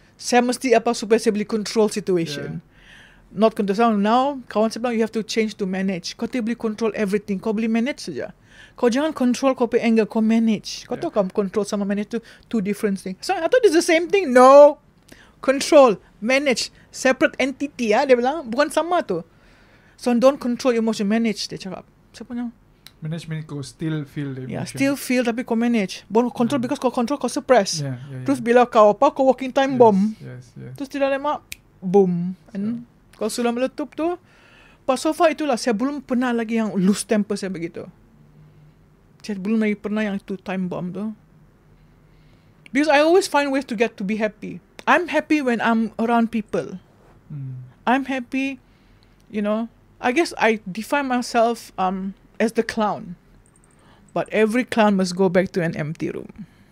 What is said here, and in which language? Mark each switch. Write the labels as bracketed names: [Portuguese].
[Malay] Saya mesti supaya saya boleh control situation. [English] Not control. Now, [Malay] kawan saya bilang, [English] you have to change to manage. [Malay] Kau tidak boleh control everything. Kau boleh manage saja. Kau jangan control kau punya anger. Kau manage. Kau tahu kamu control sama manage tu [English] two different things. So I thought it's the same thing. No. Control, manage, separate entity [Malay] dia bilang, bukan sama tu. [English] So don't control emotion, manage, [Malay] dia cakap. Saya punya [English] management kau still feel the emotion. [Malay] Yeah, [English] still feel [Malay] tapi kau manage. Bukan control because kau control, kau suppress. [English] Yeah. [Malay] Terus bila kau [English] walking time bomb. Yes. [Malay] Terus tidak lama, boom. And kalau sudah meletup tu, pas so far itulah, saya belum pernah lagi yang [English] lose temper [Malay] saya begitu. Saya belum lagi pernah yang itu time bomb tu. [English] Because I always find ways to get to be happy. I'm happy when I'm around people. I'm happy, I guess I define myself as the clown. But every clown must go back to an empty room.